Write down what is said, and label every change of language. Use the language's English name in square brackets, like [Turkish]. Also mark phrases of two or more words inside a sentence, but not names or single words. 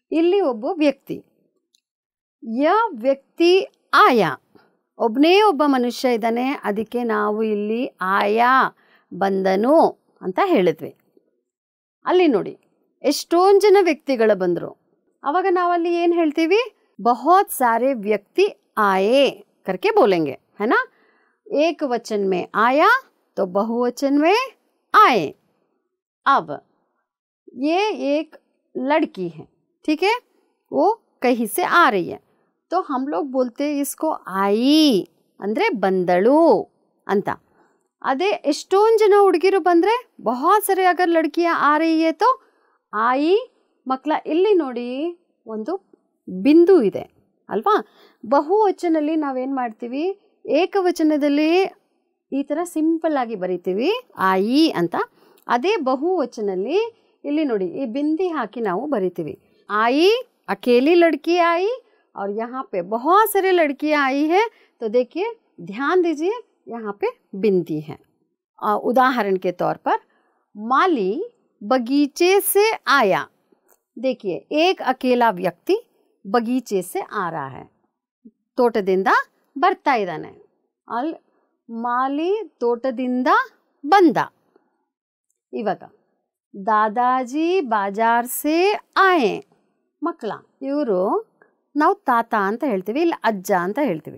[Kannada] ಇಲ್ಲಿ ಒಬ್ಬ ವ್ಯಕ್ತಿ, ಯ ವ್ಯಕ್ತಿ ಆಯಾ, ಒಬ್ಬನೇ ಒಬ್ಬ ಮನುಷ್ಯ ಇದ್ದಾನೆ, ಅದಕ್ಕೆ ನಾವು ಇಲ್ಲಿ ಆಯಾ ಬಂದನು ಅಂತ ಹೇಳಿದ್ವಿ. ಅಲ್ಲಿ ನೋಡಿ ಎಷ್ಟೊಂದು ಜನ ವ್ಯಕ್ತಿಗಳು ಬಂದರು. ಆವಾಗ ನಾವಲ್ಲಿ ಏನು ಹೇಳ್ತೀವಿ? [Hindi] बहुत सारे व्यक्ति आए करके बोलेंगे, है ना. एक वचन में आया तो बहुवचन में आए. अब ये एक लड़की है, ठीक है, वो कहीं से आ रही है, तो हम लोग बोलते हैं इसको आई [Kannada] ಅಂದರೆ ಬಂದಳು ಅಂತ. ಅದೇ ಎಷ್ಟೊಂದು ಜನ ಹುಡುಗಿರು ಬಂದರೆ [Hindi] बहुत सारे अगर लड़कियां आ रही है तो आई. [Kannada] ಮಕ್ಕಳ ಇಲ್ಲಿ ನೋಡಿ ಒಂದು ಬಿಂದು ಇದೆ ಅಲ್ವಾ. ಬಹುವಚನಲ್ಲಿ ನಾವೇನು ಮಾಡ್ತೀವಿ? ಏಕವಚನದಲ್ಲಿ ಈ ಥರ ಸಿಂಪಲ್ ಆಗಿ ಬರಿತೀವಿ ಆಯಿ ಅಂತ. ಅದೇ ಬಹುವಚನಲ್ಲಿ ಇಲ್ಲಿ ನೋಡಿ ಈ ಬಿಂದಿ ಹಾಕಿ ನಾವು ಬರಿತೀವಿ. [Hindi] आयी अकेली लड़की आई और यहाँ पे बहुत सारे लड़कियाँ आई है. तो देखिए ध्यान दीजिए यहाँ पे बिंदी है. उदाहरण के तौर पर माली बगीचे से आया. देखिए एक अकेला व्यक्ति बगीचे से आ रहा है, [Kannada] ತೋಟದಿಂದ ಬರ್ತಾ ಇದ್ದಾನೆ. ಅಲ್ಲಿ ಮಾಲಿ ತೋಟದಿಂದ ಬಂದ. [Hindi] ಇವಾಗ दादाजी बाज़ार से आए. [Kannada] ಮಕ್ಕಳ ಇವರು ನಾವು ತಾತ ಅಂತ ಹೇಳ್ತೀವಿ, ಇಲ್ಲ ಅಜ್ಜ ಅಂತ ಹೇಳ್ತೀವಿ.